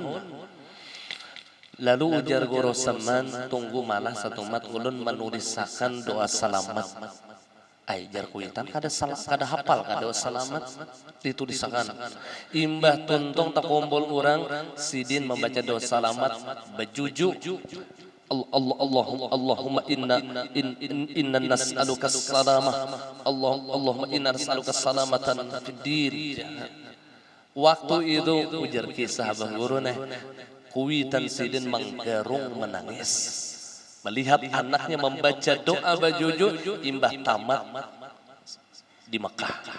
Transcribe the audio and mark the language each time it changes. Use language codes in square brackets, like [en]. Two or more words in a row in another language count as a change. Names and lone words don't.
[bjn] Lalu ujar Guru Saman, tunggu malah satu mat ulun menulisakan doa selamat. Ajar kuitan kada hafal kada selamat ditulisakan. Imbah tuntung tak kumpul orang, Sidin membaca doa selamat bejuju. [ar] اللهم إنا نسألك السلامة. اللهم إنا نسألك السلامة في الدين. [bjn] Waktu itu ujar kisah abang guru kuitan Sidin menggerung menangis melihat anaknya membaca doa bajuju imbah tamat di Mekah.